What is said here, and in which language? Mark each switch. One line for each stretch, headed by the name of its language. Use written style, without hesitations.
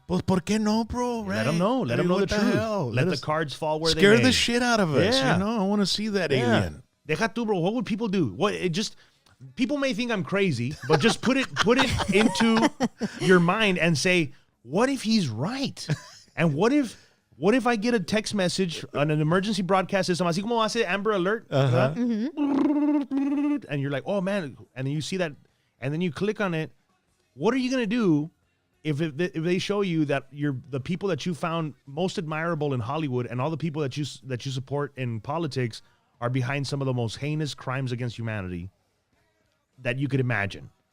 Spanish: Pues, ¿por qué no, bro?
English: let them know. Let them know the truth. Let the cards fall where they Scare may. the shit out of us. Yeah. I want to see that Yeah. alien.
Spanish: Deja tú, bro.
English: What would people do? People may think I'm crazy, but just put it into your mind and say, what if he's right? And what if I get a text message on an emergency broadcast system,
Spanish: así como hace Amber Alert, ¿verdad?
English: And you're like, oh man, and then you see that, and then you click on it. What are you gonna do if they show you that the people that you found most admirable in Hollywood and all the people that you support in politics are behind some of the most heinous crimes against humanity that you could imagine?